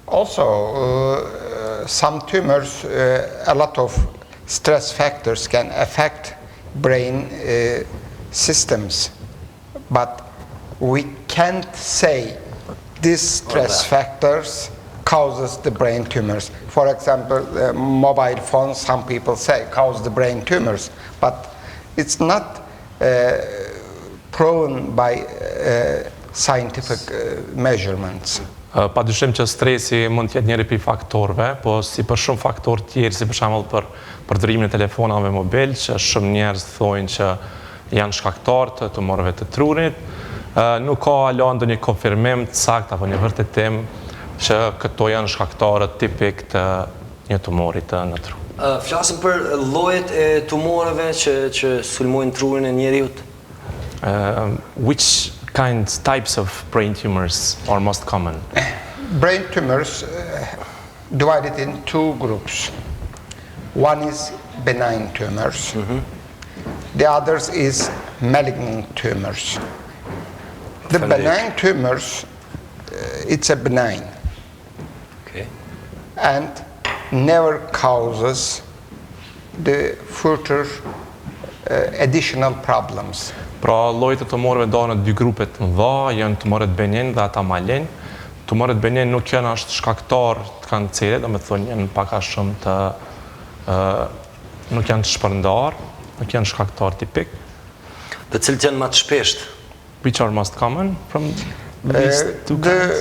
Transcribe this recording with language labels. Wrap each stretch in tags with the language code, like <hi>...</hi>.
<en>Also, some tumors, a lot of stress factors can affect brain systems, but we can't say these stress factors causes the brain tumors. For example, mobile phones, some people say, cause the brain tumors, but it's not proven by scientific measurements.</en> <sq>Pa dyshim që stresi mund t'jetë njëri prej faktorëve, po si për shumë faktorë tjerë, si për shembull për përdorimin e telefonave mobil, që shumë njerëz thonë që janë shkaktar të tumorëve të trurit, nuk ka hala ndonjë konfirmim të saktë apo një vërtetim që këto janë shkaktarët tipik të një tumori në tru. Flasim për llojet e tumoreve që sulmojnë trurin e njeriut.</sq> <en>Which types of brain tumors are most common? Brain tumors divided in two groups. One is benign tumors. The others is malignant tumors. The benign tumors, it's a benign. Okay. And never causes the further additional problems.</en> <sq>Pra llojet e tumorëve ndahen në dy grupe të mëdha, janë tumoret benign dhe ata malign. Tumoret benign nuk janë as shkaktar të kancerit, domethënë janë pak a shumë të nuk janë të shpërndar, nuk janë shkaktar tipik. Të cilët janë më të shpeshtë?</sq> <en>Which are most common from these two kinds?</en>